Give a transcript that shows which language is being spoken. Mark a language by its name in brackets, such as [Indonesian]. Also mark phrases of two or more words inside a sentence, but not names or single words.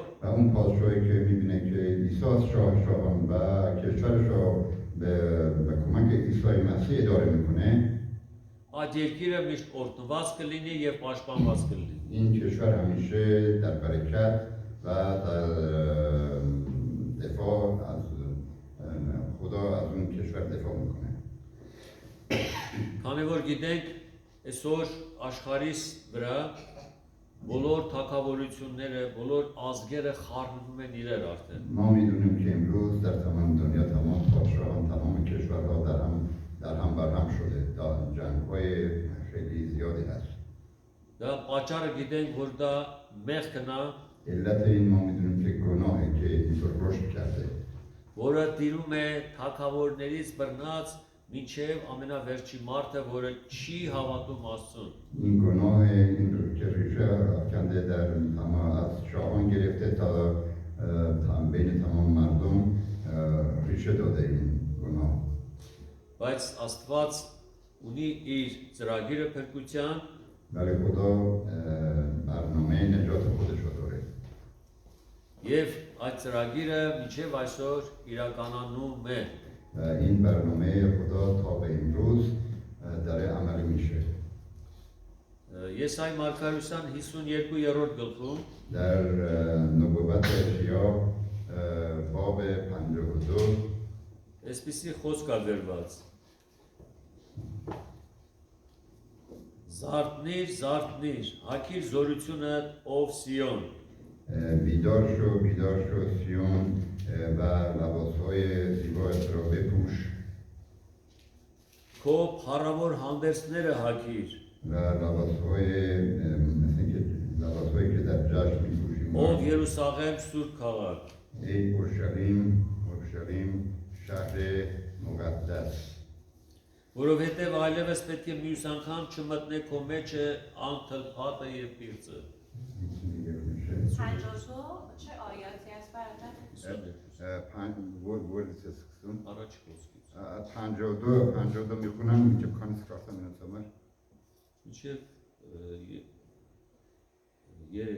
[Persian] و اون پادشاهی که میبینه که عیسی شاهان و کشورش رو به کمک عیسی مسیح اداره میکنه [Armenian] այդ երկիրը միշտ օրտնված կլինի եւ պաշտպանված կլինի։ [Persian] این کشور همیشه در برکت و در دفاع از خدا از اون کشور دفاع میکنه [Armenian] Քանի որ գիտենք, այսօր աշխարհիս վրա բոլոր թագավորությունները, բոլոր ազգերը խառնվում են իրար արդեն։ [Persian] ما میدونیم که امروز در تمام دنیا تمام پادشاهان تمام کشورها در هم برهم شده جنگ‌های خیلی زیادی هست [Armenian] Դա պատճառը գիտենք, որ դա մեղքն է, [Persian] علت این ما میدونیم که گناهه که اینطور رشد کرده [Armenian] որը տիրում է թագավորներից բռնած մինչև ամենավերջի մարդը, որը չի հավատում Աստծուն։ [Persian] این گناه این رو که ریشه افکنده در تمام از شاهان گرفته تا بین تمام مردم ریشه داده این گناه [Armenian] Բայց Աստված ունի իր ծրագիրը փրկության [Persian] ولی خدا برنامه نجات خودش رو داره [Armenian] եւ այդ ծրագիրը մինչև այսօր իրականանում է։ [Persian] و این برنامه خدا تا به امروز داره عمل میشه. [Armenian] Եսայի մարգարության 52-րդ գլխում [Persian] در نبوت اشعیا باب 52 [Armenian] այսպիսի խոսք ա գրված. Զարթնիր, հագիր զորությունը ով Սիոն, [Persian] بیدار شو سیون و لباسهای زیبایت را بپوش [Armenian] քո փառավոր հանդերձները հագիր, [Persian] و مثل اینکه لباسهایی که در جشن میپوشیم [Armenian] ով Երուսաղեմ սուրբ քաղաք, [Persian] ای اورشلیم شهر مقدس [Armenian] որովհետև այլևս պետք է մյուս անգամ չմտնե քո մեջը անթլփատը եւ պիղծը. [Persian] پنجاه چه آیاتی است برادر؟ [Armenian] Առաջ խոսքից. [Persian] 52 میخونم که کانس کارتم اینو [Armenian] Ինչեւ երեք